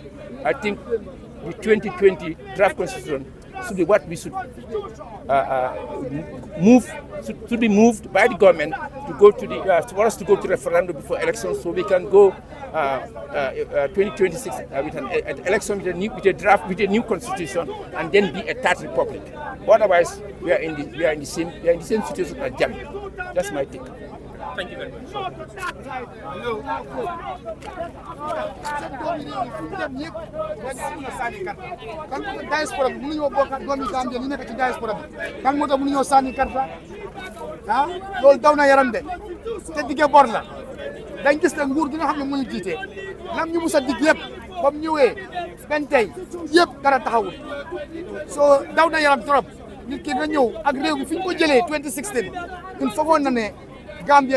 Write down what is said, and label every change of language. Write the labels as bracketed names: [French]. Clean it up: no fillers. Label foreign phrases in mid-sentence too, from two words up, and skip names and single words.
[English] I think the 2020 draft constitution should be what we should should be moved by the government to go to for us to go to referendum before elections, so we can go 2026 with an election with a new constitution, and then be a third republic. Otherwise, we are in the same situation as Gambia. That's my take. Thank you very much. [Wolof] kan diaspora bi mënuñoo bokk ak doomi Gambia ñu nekk ci diaspora bi kan moo tax mënuñoo sànni karta loolu daw na yaram de te digge bor la dañ gis ne nguur gi nga xam ne mu ñu jiite lam ñu mus a dig yëpp ba mu ñëwee benn tey yëpp dara taxawul soo daw na yaram trop nit ki nga ñëw ak réew mi fi ñu ko jëlee 2016 ñun foogoon na ne Gambia